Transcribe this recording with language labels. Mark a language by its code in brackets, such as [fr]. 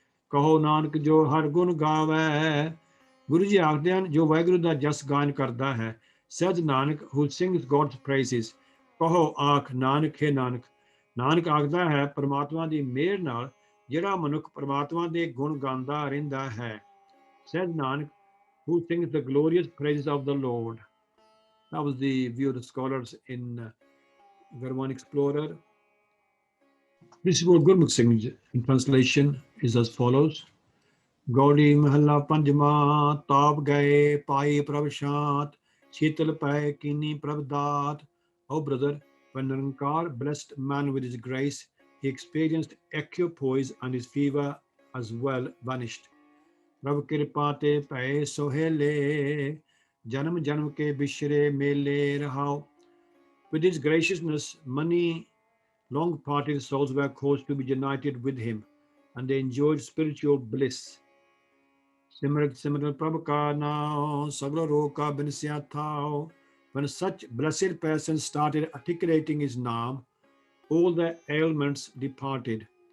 [pa] ਕਹੋ ਨਾਨਕ ਜੋ ਹਰ ਗੁਣ ਗਾਵੇ। ਗੁਰੂ ਜੀ ਆਖਦੇ ਹਨ, ਜੋ ਵਾਹਿਗੁਰੂ ਦਾ ਜਸ ਗਾਇਨ ਕਰਦਾ ਹੈ। [en] Says Nanak, who sings God's praises. [pa] ਕਹੋ ਆਖ ਨਾਨਕ ਹੈ ਨਾਨਕ। ਨਾਨਕ ਆਖਦਾ ਹੈ, ਪਰਮਾਤਮਾ ਦੀ ਮਿਹਰ ਨਾਲ ਜਿਹੜਾ ਮਨੁੱਖ ਪਰਮਾਤਮਾ ਦੇ ਗੁਣ ਗਾਉਂਦਾ ਰਹਿੰਦਾ ਹੈ। [en] Says Nanak, who sings the glorious praises of the Lord. That was the view of the scholars in Gurmukh Explorer. Principal Gurmukh Singh in translation is as follows. [pa] Gauri ਮਹੱਲਾ ਪੰਜਵਾਂ। ਤਾਪ ਗਏ ਪਾਈ ਪ੍ਰਭ ਸ਼ਾਂਤ, ਸ਼ੀਤਲ ਪੈ ਕੀਨੀ ਪ੍ਰਭ ਦਾਤ। [en] Oh brother, when Nirankar blessed man with his grace, he experienced equipoise and his fever as well vanished. [pa] ਪ੍ਰਭ ਕਿਰਪਾ ਤੇ ਭਏ ਸੁਹੇਲੇ, ਜਨਮ ਜਨਮ ਕੇ ਬਿਛਰੇ ਮੇਲੇ ਰਹਾਓ। [en] With his graciousness, many long-parted souls were caused to be united with him, and they enjoyed spiritual bliss. [pa] Simrat Simrat Prabhu ka naam, Sagla Rog ka binsya thao. [en] When such blessed persons started articulating his name, all the ailments departed.